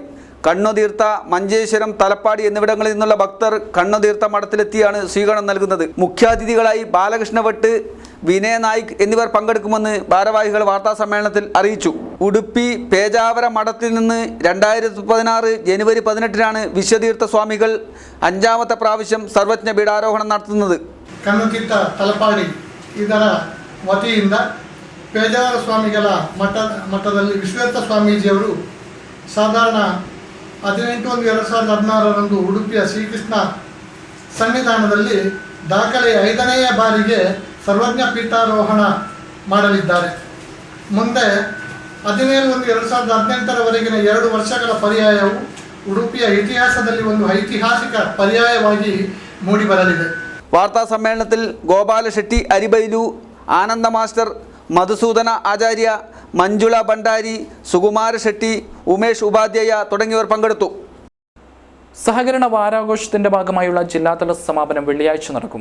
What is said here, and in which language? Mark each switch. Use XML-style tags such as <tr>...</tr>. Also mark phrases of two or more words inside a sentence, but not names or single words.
<ml>കണ്ണുതീർത്ഥ, മഞ്ചേശ്വരം, തലപ്പാടി എന്നിവിടങ്ങളിൽ നിന്നുള്ള ഭക്തർ കണ്ണുതീർത്ഥ മഠത്തിലെത്തിയാണ് സ്വീകരണം നൽകുന്നത്. മുഖ്യാതിഥികളായി ബാലകൃഷ്ണ ഭട്ട്, വിനയ നായിക് എന്നിവർ പങ്കെടുക്കുമെന്ന് ഭാരവാഹികൾ വാർത്താസമ്മേളനത്തിൽ അറിയിച്ചു. ഉടുപ്പി പേജാവര മഠത്തിൽ നിന്ന് 2016 ജനുവരി 18 വിശ്വതീർത്ഥ സ്വാമികൾ 5ാമത്തെ പ്രാവശ്യം സർവജ്ഞ പീഠാരോഹണം നടത്തുന്നത്.</ml> <kn>ಕಣ್ಣುತೀರ್ಥ ತಲಪಾಡಿ ಇದರ ವತಿಯಿಂದ ಪೇಜಾವರ ಸ್ವಾಮಿಗಳ ಮಠದಲ್ಲಿ ವಿಶ್ವತೀರ್ಥ ಸ್ವಾಮೀಜಿಯವರು ಸಾಧಾರಣ 18/1/2016 ಉಡುಪಿಯ ಶ್ರೀಕೃಷ್ಣ ಸನ್ನಿಧಾನದಲ್ಲಿ ದಾಖಲೆ 5ನೇ ಬಾರಿಗೆ ಸರ್ವಜ್ಞ ಪೀಠಾರೋಹಣ ಮಾಡಲಿದ್ದಾರೆ. ಮುಂದೆ 17/1/2018 2 ವರ್ಷಗಳ ಪರ್ಯಾಯವು ಉಡುಪಿಯ ಇತಿಹಾಸದಲ್ಲಿ ಒಂದು ಐತಿಹಾಸಿಕ ಪರ್ಯಾಯವಾಗಿ ಮೂಡಿಬರಲಿದೆ.</kn> <ml>വാർത്താ സമ്മേളനത്തിൽ ഗോപാല ഷെട്ടി അരിബൈലു, ആനന്ദ മാസ്റ്റർ, മധുസൂദന ആചാര്യ, മഞ്ജുള ഭണ്ഡാരി, സുകുമാര ഷെട്ടി, ഉമേഷ് ഉപാധ്യായ തുടങ്ങിയവർ പങ്കെടുത്തു. സഹകരണ വാരാഘോഷത്തിന്റെ ഭാഗമായുള്ള ജില്ലാതല സമാപനം വെള്ളിയാഴ്ച നടക്കും.</ml>